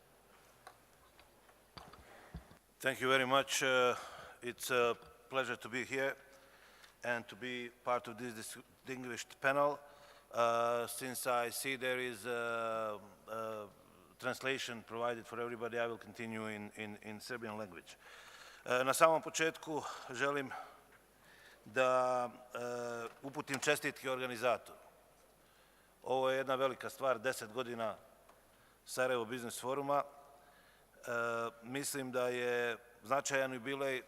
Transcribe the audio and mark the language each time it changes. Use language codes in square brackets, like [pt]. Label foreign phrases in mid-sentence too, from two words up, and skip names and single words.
[en] Thank you very much. It's a pleasure to be here and to be part of this distinguished panel. Since I see there is a translation provided for everybody, I will continue in Serbian language. [sr] Na samom početku želim da uputim čestitke organizatoru. Ovo je jedna velika stvar, 10 godina Sarajevo Biznis foruma. Mislim da je značajan jubilej.